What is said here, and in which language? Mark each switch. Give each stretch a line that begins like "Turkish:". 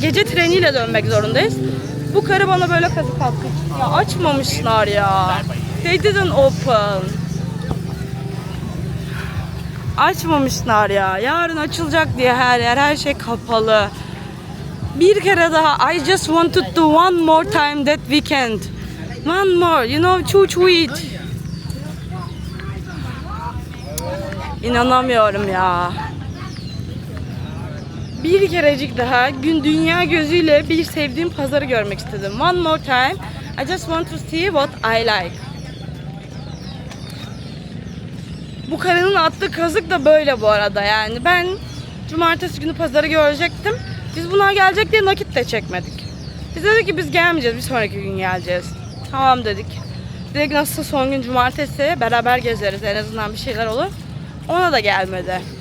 Turkish: Gece treniyle dönmek zorundayız. Bu karı bana böyle kazık attı. Ya açmamışlar ya.
English: They didn't open.
Turkish: Açmamışlar ya. Yarın açılacak diye her yer, her şey kapalı. Bir kere daha.
English: I just wanted to one more time that weekend. One more, you know, chuchuit.
Turkish: İnanamıyorum ya. Bir kerecik daha dünya gözüyle bir sevdiğim pazarı görmek istedim.
English: One more time. I just want to see what I like.
Turkish: Bu karının attığı kazık da böyle bu arada yani. Ben cumartesi günü pazarı görecektim. Biz bunlar gelecek diye nakit de çekmedik. Biz dedik ki biz gelmeyeceğiz, bir sonraki gün geleceğiz. Tamam dedik. Dedik nasılsa son gün cumartesi beraber gezeriz, en azından bir şeyler olur. Ona da gelmedi.